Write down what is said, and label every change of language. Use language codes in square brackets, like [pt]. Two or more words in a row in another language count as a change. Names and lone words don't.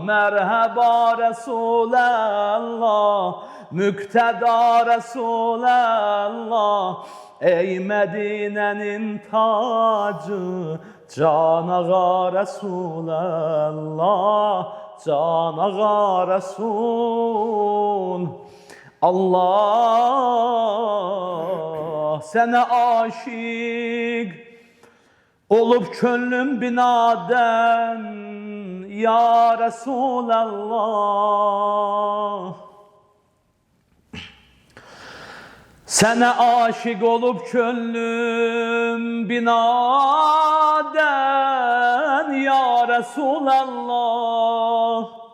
[tr] Merhaba Resulallah, mükteda Resulallah. Ey Medine'nin tacı, Can Ağa Resulallah. Can Ağa Resul Allah, [az] sənə aşiq olup könlüm binadən ya Resulallah. Sənə aşiq olup könlüm binadən ya Resulallah.